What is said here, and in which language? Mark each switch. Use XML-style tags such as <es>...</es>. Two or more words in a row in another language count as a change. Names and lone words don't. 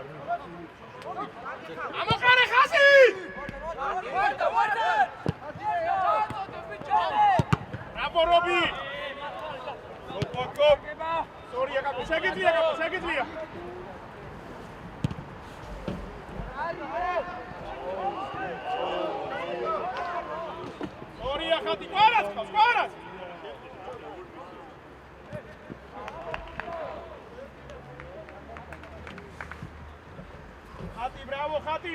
<ka>ამოყარე ხაზი!</ka> <en>Bravo, Robi! Go. Sorry,</en> <ka>კაკო, შეგიძლია. Sorry, ხატი, კვარაც! Ხატი, ბრავო, ხატი!</ka>